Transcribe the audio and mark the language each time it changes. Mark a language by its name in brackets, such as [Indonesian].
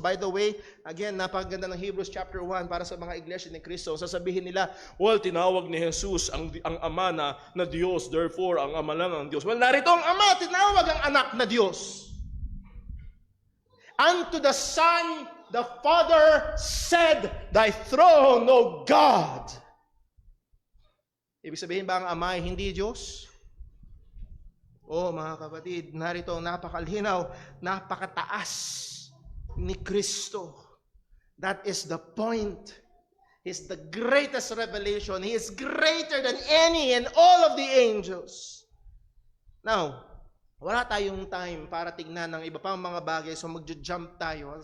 [English] By the way, again, [Filipino] napakaganda ng Hebrews chapter 1 para sa mga iglesia ni Kristo. Sasabihin nila, well, tinawag ni Jesus ang Ama na Diyos, therefore, ang Ama lang ang Diyos. Well, narito ang Ama, tinawag ang anak na Diyos. [English] Unto the Son, the Father said, thy throne, O God. [Filipino] Ibig sabihin ba ang Ama ay hindi Diyos? Mga kapatid, narito ang napakalinaw, napakataas ni Kristo. [English] That is the point. He's the greatest revelation. He is greater than any and all of the angels. [Filipino] Now, wala tayong time para tignan ng iba pang mga bagay, so magja-jump tayo.